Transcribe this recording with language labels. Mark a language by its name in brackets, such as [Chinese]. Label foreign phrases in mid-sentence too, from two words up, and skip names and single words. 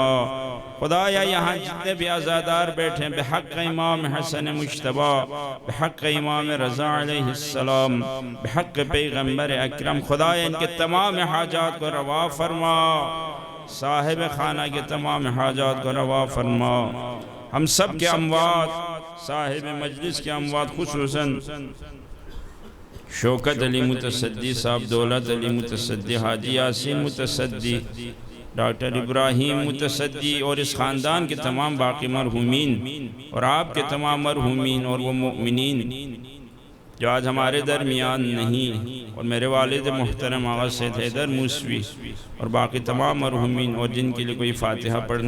[Urdu] خدایا یہاں جتنے بھی عزادار بیٹھے ہیں بحق امام حسن مجتبیٰ، بحق امام رضا علیہ السلام، بحق پیغمبر اکرم، خدایا ان کے تمام حاجات کو روا فرما، صاحب خانہ کے تمام حاجات کو روا فرما۔ ہم سب کے اموات، صاحب مجلس کے اموات، خصوصاً شوکت علی متصدی صاحب، دولت علی متصدی، حاجی یاسین متصدی، ڈاکٹر ابراہیم متصدی، اور اس خاندان کے تمام باقی مرحومین اور آپ کے تمام مرحومین اور وہ مؤمنین جو آج ہمارے درمیان نہیں، اور میرے والد محترم آغا سید حیدر موسوی اور باقی تمام مرحومین، اور جن کے لیے کوئی فاتحہ پڑھنے